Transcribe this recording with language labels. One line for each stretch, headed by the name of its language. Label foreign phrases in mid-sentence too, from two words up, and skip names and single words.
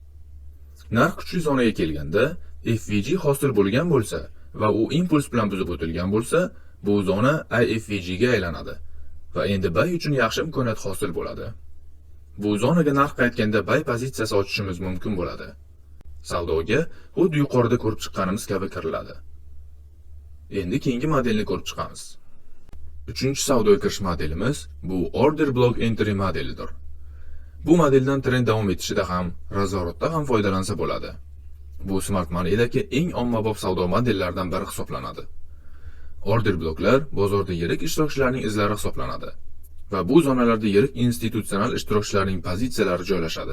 Uzbek: Narx kuchli zonaga kelganda FVG hosil bo'lgan bo'lsa va u impuls bilan buzib o'tilgan bo'lsa, bu zona IFVG ga aylanadi va endi buy uchun yaxshi imkoniyat hosil bo'ladi. Bu zonaga narx qaytganda buy pozitsiyasi ochishimiz mumkin bo'ladi. Savdoga xuddi yuqorida ko'rib chiqqanimiz kabi kiriladi. Endi keyingi modelni ko'rib chiqamiz. Uchinchi savdoga kirish modelimiz bu
English: order block entry
Uzbek: modelidir. Bu modeldan trend davom etishida ham, razvorotda ham foydalansa bo'ladi. Bu
English: smart money'dagi
Uzbek: eng ommabop savdo modellaridan biri hisoblanadi. Order bloklar bozorda yirik ishtirokchilarning izlari hisoblanadi va bu zonalarda yirik institutsional ishtirokchilarning pozitsiyalari joylashadi.